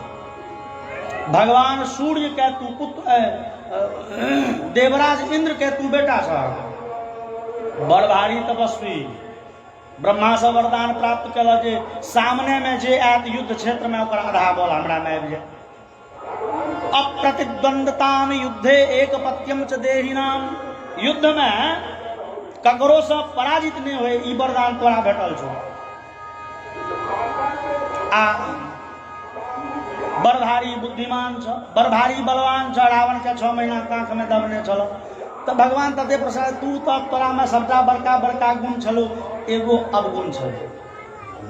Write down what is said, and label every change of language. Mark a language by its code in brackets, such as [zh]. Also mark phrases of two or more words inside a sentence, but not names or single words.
[mai] भगवान सूर्य के तू पुत्र, देवराज इंद्र के तू बेटा छ, बड़ भारी तपस्वी। ब्रह्मा से वरदान प्राप्त कल जे सामने में जे आयत युद्ध क्षेत्र में ओकर आधा बल हमरा में आबि जाए। [sa] अप्रतिद्वंदताम युद्धे एक पत्यम च देहिनाम, [mai] युद्ध में ककरो से पराजित नहीं हुए, ई वरदान तोरा भेटल छो। आ बड़ भारी बुद्धिमान छ, बड़ भारी बलवान छ। रावण के 6 महीना कांख में दबने छलो। तो भगवान तते प्रसाद, तू तो तोरा में सबटा बड़का बड़का गुण छलो, एगो अवगुण छलो।